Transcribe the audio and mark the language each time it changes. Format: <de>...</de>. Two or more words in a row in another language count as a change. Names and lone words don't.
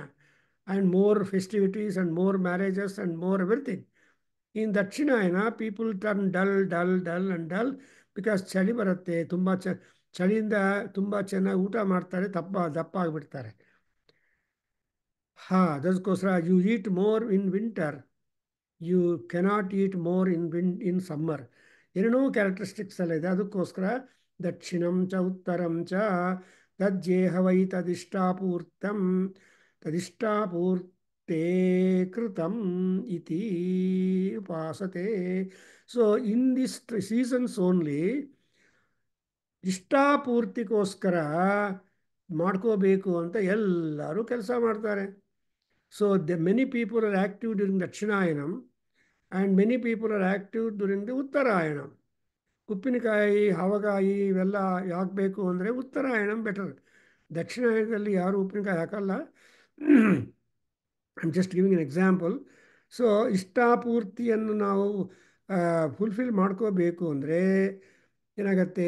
<en>and more festivities and more marriages and more everything. in Dakshinayana people turn dull because</en> <kn>ಚಳಿ ಬರುತ್ತೆ. ತುಂಬ ಚಳಿಯಿಂದ ತುಂಬ ಚೆನ್ನಾಗಿ ಊಟ ಮಾಡ್ತಾರೆ, ದಪ್ಪ ಆಗಿಬಿಡ್ತಾರೆ.</kn> <en>ಅದಕ್ಕೋಸ್ಕರ you eat more in winter, you cannot eat more in summer.</en> <kn>ಏನೇನೋ ಕ್ಯಾರೆಕ್ಟರಿಸ್ಟಿಕ್ಸ್ ಎಲ್ಲ ಇದೆ.</kn> <sa>ಅದಕ್ಕೋಸ್ಕರ ದಕ್ಷಿಣಂ ಚ ಉತ್ತರಂ ಚ ತಜ್ಜೇಹ ವೈ ತದಿಷ್ಟಾಪೂರ್ತೆ ಕೃತಂ ಇತಿ ಉಪಾಸತೆ.</sa> <en>so in this seasons only</en> <kn>ಇಷ್ಟಾಪೂರ್ತಿಗೋಸ್ಕರ ಮಾಡ್ಕೋಬೇಕು ಅಂತ ಎಲ್ಲರೂ ಕೆಲಸ ಮಾಡ್ತಾರೆ.</kn> <en>So many people are active during Dakshinayana and many people are active during the Uttarayana.</en> <kn>ಉಪ್ಪಿನಕಾಯಿ ಹಾವಕಾಯಿ ಇವೆಲ್ಲ ಯಾಕೆ ಬೇಕು ಅಂದರೆ ಉತ್ತರಾಯಣ ಬೆಟರ್. ದಕ್ಷಿಣಾಯನದಲ್ಲಿ ಯಾರು ಉಪ್ಪಿನಕಾಯಿ ಹಾಕಲ್ಲ.</kn> <en>I am just giving an example.</en> <kn>ಸೊ ಇಷ್ಟಾಪೂರ್ತಿಯನ್ನು ನಾವು ಫುಲ್ಫಿಲ್ ಮಾಡ್ಕೋಬೇಕು ಅಂದರೆ ಏನಾಗತ್ತೆ?</kn>